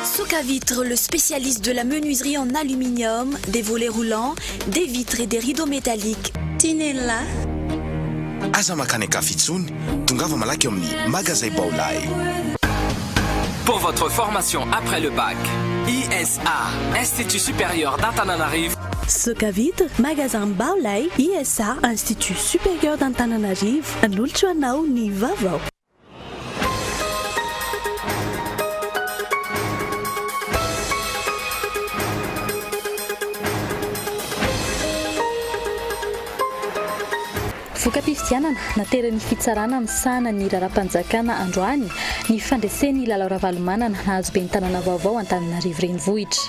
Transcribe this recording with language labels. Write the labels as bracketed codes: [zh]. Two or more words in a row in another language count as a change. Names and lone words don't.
[fr] Socavitre, le spécialiste de la menuiserie en aluminium, des volets roulants, des vitres et des rideaux métalliques. Tinella. [mg] Aza makany Kafitsony, tongava malaky eo amin'ny magasin Baolay. [fr] Pour votre formation après le bac, ISA, Institut supérieur d'Antananarivo. [mg] Socavitre, magasin Baolay, ISA, Institut supérieur d'Antananarivo, an'olotro anao ny vaovao. Voka-pifidianana naterany fitsarana amin'ny sahana ny raharaham-panjakana androany ny fandreseny lalao ravalomanana nahazo be ny tanàna vaovao Antananarivo renivohitra.